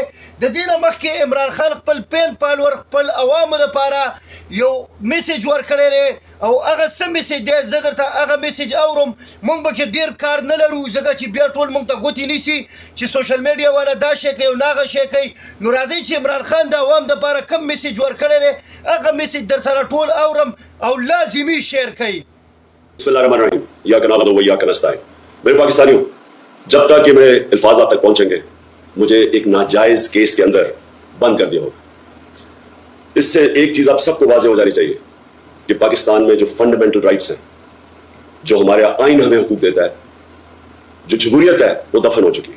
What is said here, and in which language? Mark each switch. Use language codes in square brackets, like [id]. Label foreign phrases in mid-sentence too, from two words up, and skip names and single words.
[ps] د دې نه مخکې عمران خان خپل پین پالور خپل عوامو دپاره یو میسیج ورکړی دی او هغه څه میسیج دی زه درته هغه میسیج اورم. موږ به کې ډېر کار نه لرو ځکه چې بیا ټول موږ ته ګوتې نیسي چې سوشل میډیا والا دا شی کوي او هغه شی کوي. نو راځئ چې عمران خان د عوام دپاره کم میسیج ورکړی دی هغه میسیج در سره ټول اورم او لازمي شیر کوي. [ar] بسم الله الرحمن الرحيم إياك نعبد وإياك نستعين. [ur] میرے پاکستانیوں، جب تک کہ میرے الفاظ آپ تک پہنچیں گے مجھے ایک ناجائز کیس کے اندر بند کر دیا ہوگا. اس سے ایک چیز آپ سب کو واضح ہو جانی چاہیے کہ پاکستان میں جو [en] fundamental rights [ur] ہیں، جو ہمارے آئین ہمیں حقوق دیتا ہے، جو جمہوریت ہے، وہ دفن ہو چکی ہے.